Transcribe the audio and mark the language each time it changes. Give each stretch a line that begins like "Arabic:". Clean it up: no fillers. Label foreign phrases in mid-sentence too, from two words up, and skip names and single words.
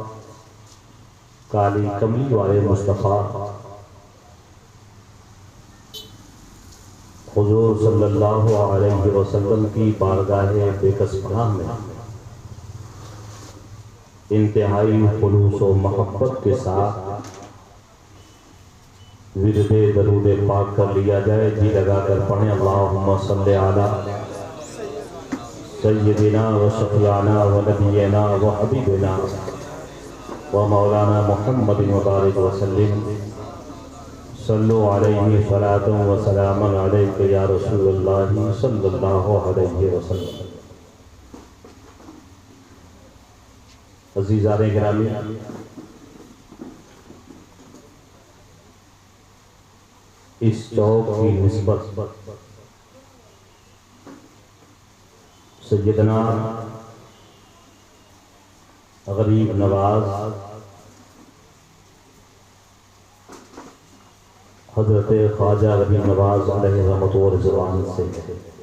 Urdu: کالی کملی والے مصطفیٰ حضور
Arabic: صلی اللہ علیہ وسلم
Urdu: کی بارگاہ بےکس پناہ میں انتہائی خلوص و محبت کے ساتھ ورد درود پاک کر لیا جائے۔ جی لگا کر پڑھیں،
Arabic: اللہم صلی علی سیدنا و شفیعنا و نبینا و حبیبنا و مولانا محمد مبارک وسلم، صلو علیہ صلاۃ و سلام علیک یا رسول اللہ صلی اللہ علیہ وسلم۔
Urdu: عزیزان گرامی، اس چوک کی نسبت سیدنا غریب نواز حضرت خواجہ غریب نواز علیہ رحمت و رضوان سے ہے،